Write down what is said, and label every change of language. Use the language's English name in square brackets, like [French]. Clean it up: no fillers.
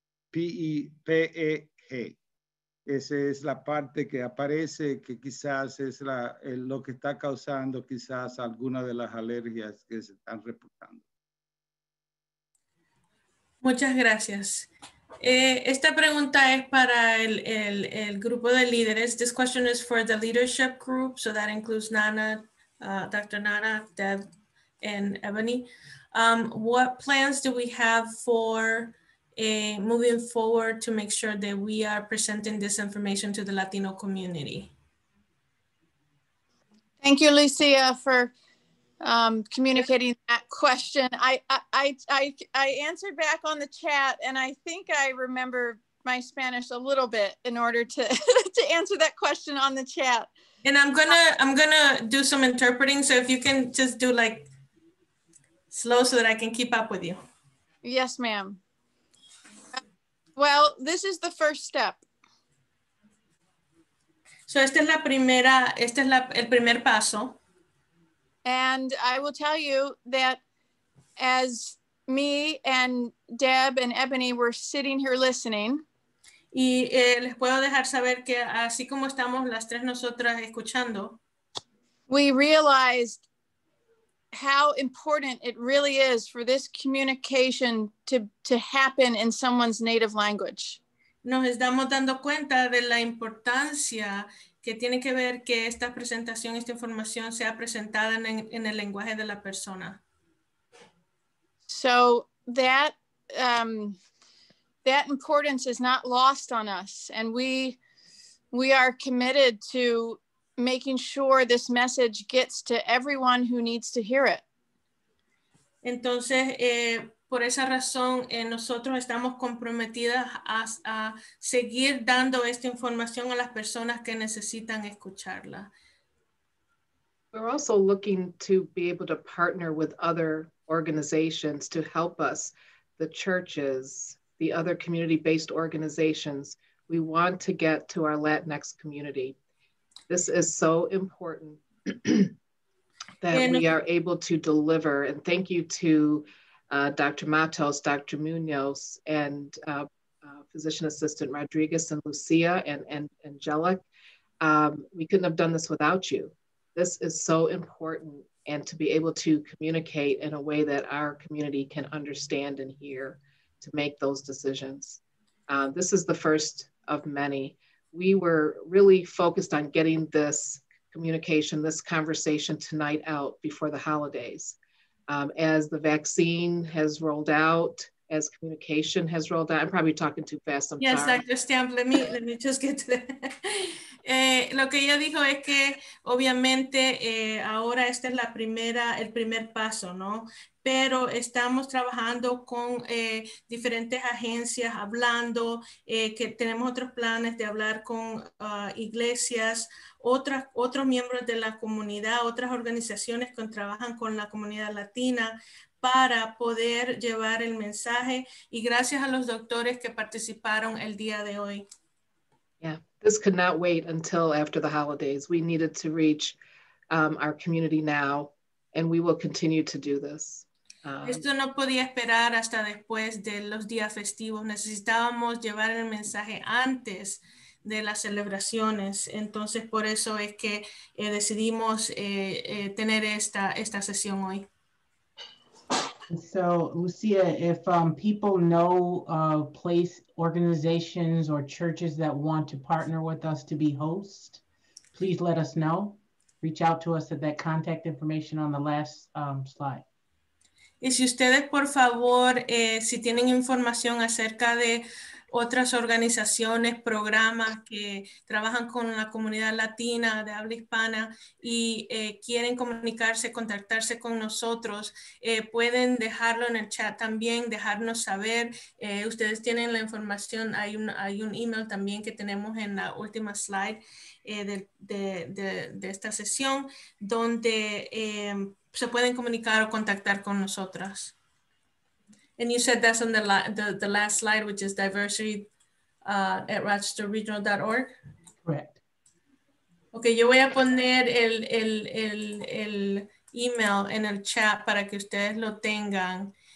[Spanish] PEG. Esa es la parte que aparece que quizás es lo que está causando quizás algunas de las alergias que se están reportando. Muchas gracias. Esta pregunta es para el grupo de líderes. [English] This question is for the leadership group, so that includes Nana, Dr. Nana, Deb, and Ebony. What plans do we have for moving forward to make sure that we are presenting this information to the Latino community? Thank you, Lucia, for communicating that question. I answered back on the chat, and I think I remember my Spanish a little bit in order to to answer that question on the chat. And I'm gonna do some interpreting. So if you can just do like slow so that I can keep up with you. Yes, ma'am. Well, this is the first step. [Spanish] So este es el primer paso. [English] And I will tell you that as me and Deb and Ebony were sitting here listening, [Spanish] Y les puedo dejar saber que así como estamos las tres nosotras escuchando, [English] we realized how important it really is for this communication to happen in someone's native language. [Spanish] nos estamos dando cuenta de la importancia que tiene que ver que esta presentación, esta información sea presentada en el lenguaje de la persona. [English] So that that importance is not lost on us, and we are committed to making sure this message gets to everyone who needs to hear it. [Spanish] Entonces, por esa razón, nosotros estamos comprometidas a seguir dando esta información a las personas que necesitan escucharla. [English] We're also looking to be able to partner with other organizations to help us, the churches, the other community-based organizations. We want to get to our Latinx community. This is so important that we are able to deliver. And thank you to Dr. Matos, Dr. Munoz, and physician assistant Rodriguez and Lucia and Angelic. We couldn't have done this without you. This is so important, and to be able to communicate in a way that our community can understand and hear to make those decisions. This is the first of many. We were really focused on getting this communication, this conversation tonight out before the holidays. As the vaccine has rolled out, as communication has rolled out, I'm probably talking too fast, I'm yes, sorry. Dr. Stamp, let me just get to that. [Spanish] Lo que ella dijo es que obviamente ahora esta es el primer paso, ¿no? Pero estamos trabajando con diferentes agencias, hablando, que tenemos otros planes de hablar con iglesias, otros miembros de la comunidad, otras organizaciones que trabajan con la comunidad latina, para poder llevar el mensaje, y gracias a los doctores que participaron el día de hoy. [English] Yeah, this could not wait until after the holidays. We needed to reach our community now, and we will continue to do this. [Spanish] Esto no podía esperar hasta después de los días festivos. Necesitábamos llevar el mensaje antes de las celebraciones. Entonces, por eso es que decidimos tener esta sesión hoy. [English] So, Lucia, if people know place organizations or churches that want to partner with us to be hosts, please let us know. Reach out to us at that contact information on the last slide. [Spanish] Y si ustedes, por favor, si tienen información acerca de otras organizaciones, programas que trabajan con la comunidad latina de habla hispana y quieren comunicarse, contactarse con nosotros, pueden dejarlo en el chat también, dejarnos saber. Ustedes tienen la información, hay un email también que tenemos en la última slide de esta sesión, donde se pueden comunicar o contactar con nosotras. [English] And you said that's on the last slide, which is diversity at rochesterregional.org. Correct. [Spanish] Okay, yo voy a poner el email en el chat para que ustedes lo tengan.